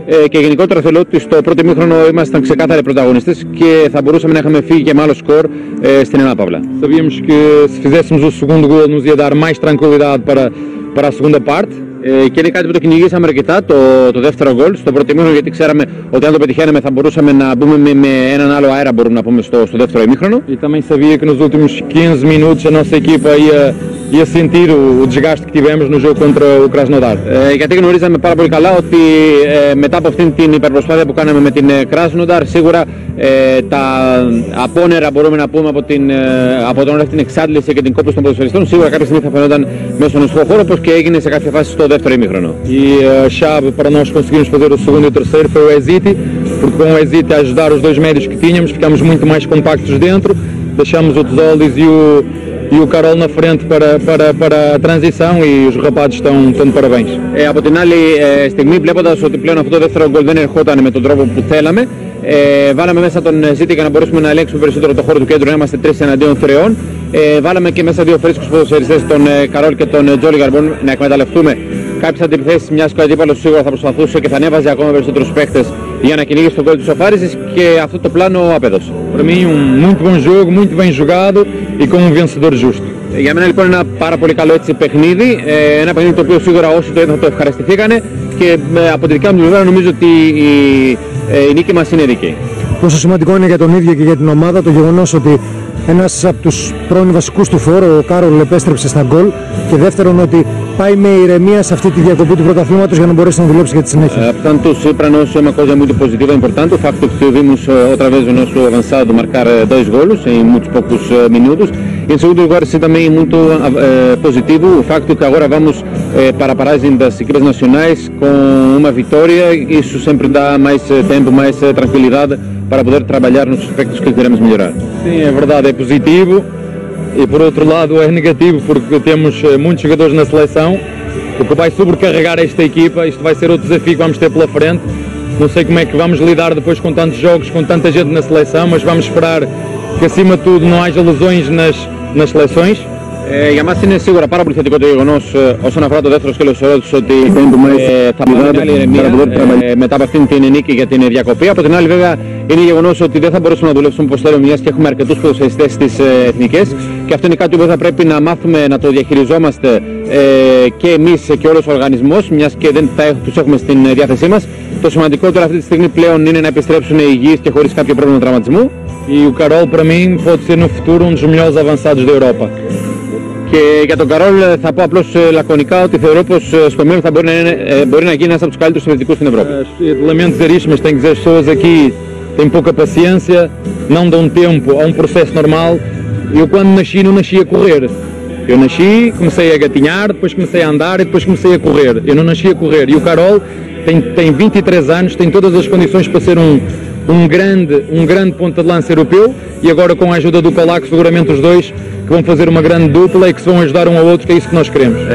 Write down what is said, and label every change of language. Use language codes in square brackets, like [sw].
[el] Και γενικότερα θέλω ότι στο πρώτο ημίχρονο ήμασταν ξεκάθαροι πρωταγωνιστές και θα μπορούσαμε να είχαμε φύγει και με άλλο σκορ στην ενάπαυλα. [pt] Sabíamos que se fizéssemos o segundo gol nos ia dar mais tranquilidade para a segunda parte. [el] Και είναι κάτι που το κυνηγήσαμε αρκετά το δεύτερο γκολ στο πρώτο ημίχρονο, γιατί ξέραμε ότι αν το πετυχαίναμε θα μπορούσαμε να μπούμε με έναν άλλο αέρα, μπορούμε να πούμε, στο δεύτερο ημίχρονο. [pt] E também sabia que nos últimos 15 minutos a nossa equipa ia sentir o desgaste que tivemos no jogo contra o Krasnodar. [el] Γιατί γνωρίζαμε πάρα πολύ καλά ότι μετά από αυτήν την υπερπροσπάθεια που κάναμε με την Krasnodar, σίγουρα τα απόνερα, μπορούμε να πούμε, από τον όλη την εξάντληση και την κόπωση των ποδοσφαιριστών, σίγουρα κάποια στιγμή θα φαινόταν μέσα στον νοσοκό χώρο, όπως και έγινε σε κάποια φάση στο δεύτερο ημίχρονο. [pt] E a chave para nós conseguirmos fazer o segundo e o terceiro foi o Eziti, porque com o Eziti a ajudar os dois médios que tínhamos, ficámos muito mais compactos dentro, deixamos o Tzolis e o Carol na frente para a transição e os rapazes estão de parabéns. [el] Από την άλλη στιγμή, βλέποντας ότι πλέον αυτό το δεύτερο γκολ δεν ερχόταν με τον τρόπο που θέλαμε, βάλαμε μέσα τον Ζήτη για να μπορέσουμε να ελέγξουμε περισσότερο το χώρο του κέντρου, να είμαστε 3 εναντίον 3. Βάλαμε και μέσα δύο φρέσκους ποδοσφαιριστές, τον Καρόλ και τον Τζόλι Γαρμπόν, να εκμεταλλευτούμε κάποιες αντιπιθέσεις, μιας και ο αντίπαλος σίγουρα θα προσπαθούσε και θα ανέβαζε ακόμα περισσότερους παίκτες για να κυνηγήσει τον γκολ της σοφάρισης, και αυτό το πλάνο απέδωσε. [pt] Para mim, muito bom jogo, muito bem jogado e com um vencedor justo. [el] Για μένα λοιπόν ένα πάρα πολύ καλό έτσι παιχνίδι, ένα παιχνίδι το οποίο σίγουρα όσοι το είδαν το ευχαριστηθήκανε, και από τη δικιά μου πλευρά νομίζω ότι η νίκη μας είναι δίκαιη. Πόσο σημαντικό είναι για τον ίδιο και για την ομάδα το γεγονός ότι ένας από τους πρώην βασικούς του φόρου, ο Κάρολ, επέστρεψε στα γκολ, και δεύτερον ότι πάει με ηρεμία σε αυτή τη διακοπή του πρωταθλήματος για να μπορέσει να δουλέψει για τη συνέχεια. [pt] Portanto, para nós é uma coisa muito positiva e importante o facto que vimos outra vez o nosso avançado marcar 2 golos em muitos poucos minutos. E em segundo lugar, sim, também muito positivo o facto que agora vamos para a paragem das equipas nacionais com uma vitória. Isso sempre dá mais tempo, mais tranquilidade para poder trabalhar nos aspectos que queremos melhorar. Sim, é verdade, é positivo. E por outro lado é negativo, porque temos muitos jogadores na seleção, o que vai sobrecarregar esta equipa. Isto vai ser outro desafio que vamos ter pela frente. Não sei como é que vamos lidar depois com tantos jogos, com tanta gente na seleção, mas vamos esperar que acima de tudo não haja lesões nas seleções. [el] Για μας είναι σίγουρα πάρα πολύ θετικό το γεγονός όσον αφορά το δεύτερο σκέλος της ερώτησης, ότι θα πάρουμε μεγάλη ηρεμία μετά από αυτήν την νίκη για την διακοπή. Από την άλλη, βέβαια, είναι γεγονός ότι δεν θα μπορέσουμε να δουλέψουμε όπως θέλουμε, μιας και έχουμε αρκετούς ποδοσφαιριστές στις εθνικές, και αυτό είναι κάτι που θα πρέπει να μάθουμε να το διαχειριζόμαστε και εμείς και όλος ο οργανισμός, μιας και δεν τους έχουμε στην διάθεσή μας. Το σημαντικότερο αυτή τη στιγμή πλέον είναι να επιστρέψουν υγιείς και χωρίς κάποιο πρόβλημα τραυματισμού. [pt] E o Carol, para mim, pode ser no futuro um dos melhores avançados da Europa. [el] Και για τον Καρόλ θα πω απλώς λακωνικά ότι θεωρώ πως στο μέλλον θα μπορεί να γίνει ένας από τους καλύτερους επιθετικούς στην Ευρώπη. [pt] Lamento dizer isto, mas tenho que dizer as pessoas aqui têm pouca paciência, não dão tempo a um processo normal. Eu quando nasci não nasci a correr. Eu nasci, comecei a gatinhar, depois comecei a andar e depois comecei a correr. Eu não nasci a correr. E o Carol tem 23 anos, tem todas as condições para ser um grande ponta de lança europeu e agora com a ajuda do Colac seguramente os dois que vão fazer uma grande dupla e que se vão ajudar um ao outro, que é isso que nós queremos.